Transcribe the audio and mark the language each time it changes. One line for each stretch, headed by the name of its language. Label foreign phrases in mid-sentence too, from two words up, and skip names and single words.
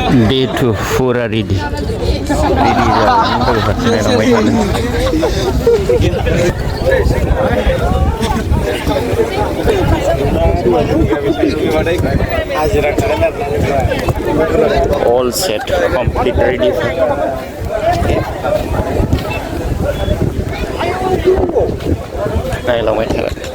Bodo: Day 2 fura
English: ready. Ready
Bodo: जाबाय लोगोफोर नायलांबाय थानो।
English: All set, complete ready.
Bodo: नायलांबाय थागोन।